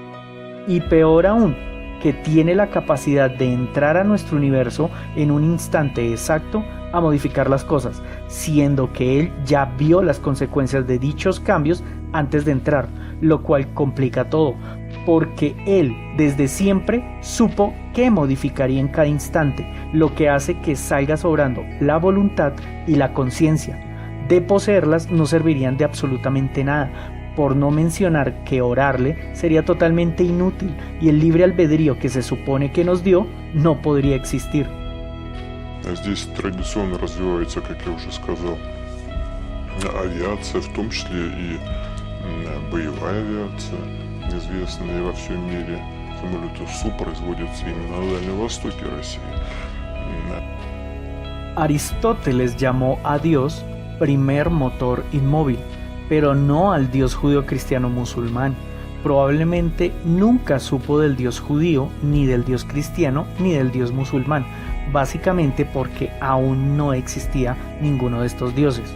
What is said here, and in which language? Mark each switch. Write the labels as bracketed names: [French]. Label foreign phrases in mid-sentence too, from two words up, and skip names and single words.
[Spanish] Y peor aún, que tiene la capacidad de entrar a nuestro universo en un instante exacto a modificar las cosas, siendo que él ya vio las consecuencias de dichos cambios antes de entrar, lo cual complica todo, porque él desde siempre supo qué modificaría en cada instante, lo que hace que salga sobrando la voluntad y la conciencia. De poseerlas no servirían de absolutamente nada, por no mencionar que orarle sería totalmente inútil y el libre albedrío que se supone que nos dio no podría existir. [Russian] Здесь традиционно развивается, как я уже сказал, авиация, в том числе и боевая авиация, известная во всем мире. Самолеты Су производятся именно на Дальнем Востоке России. [Spanish] Aristóteles llamó a Dios primer motor inmóvil, pero no al Dios judío-cristiano musulmán. Probablemente nunca supo del Dios judío, ni del Dios cristiano, ni del Dios musulmán, básicamente porque aún no existía ninguno de estos dioses.